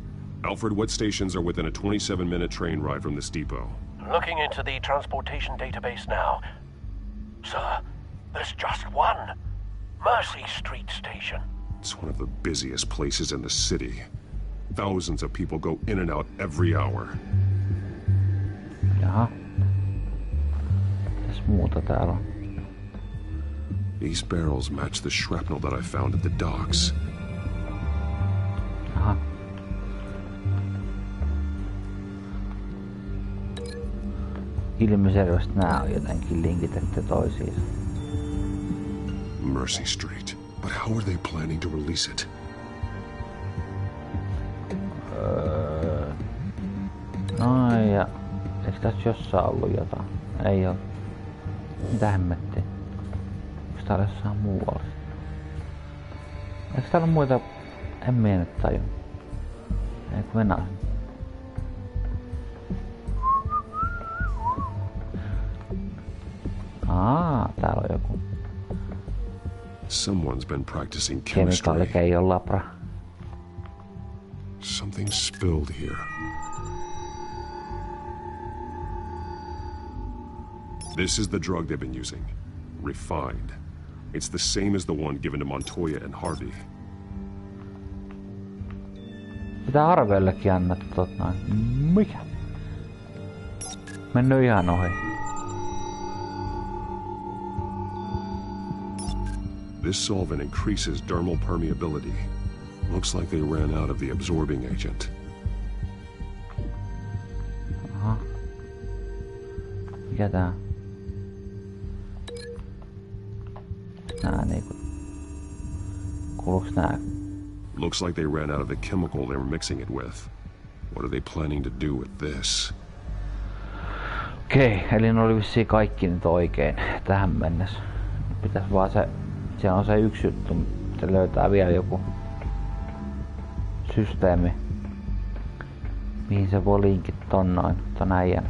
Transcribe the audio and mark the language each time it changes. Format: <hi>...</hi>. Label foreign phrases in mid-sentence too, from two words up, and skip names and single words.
<en>Alfred, what stations are within a 27-minute train ride from this depot? Looking into the transportation database now. Sir, there's just one. Mercy Street Station. It's one of the busiest places in the city. Thousands of people go in and out every hour.</en> <fi>Jaha. Mitäs muuta täällä on?</fi> <en>These barrels match the shrapnel that I found at the docks.</en> <fi>Aha. Ilmiselvästi nää on jotenkin linkitetty toisiinsa.</fi> <en>Mercy Street. But how are they planning to release it?</en> <fi>No ja... Eikö tässä jossain ollut jotain? Ei oo. Mitä hemmettiä? Onks täällä jossain muualla? Eikö täällä muita... En minä nyt tajua. Eikö mennä? Täällä on joku.</fi> <en>Someone's been practicing chemistry.</en> <fi>Kemikaalikeijon labra.</fi> <en>Something spilled here. This is the drug they've been using. Refined. It's the same as the one given to Montoya and Harvey.</en> <fi>Mitä Harveillekin annettu noin? Mikä? Mennyt ihan ohi.</fi> <en>This solvent increases dermal permeability. Looks like they ran out of the absorbing agent.</en> <fi>Aha. Mikä tää? Nää niinku... Kuuluuks nää?</fi> <en>Looks like they ran out of the chemical they were mixing it with. What are they planning to do with this?</en> <fi>Okei, eli ne oli vissiin kaikki nyt oikein tähän mennessä. Pitäis vaan se... Siellä on se yksi juttu, se löytää vielä joku systeemi, mihin se voi linkit ton noin, ton äijän.</fi>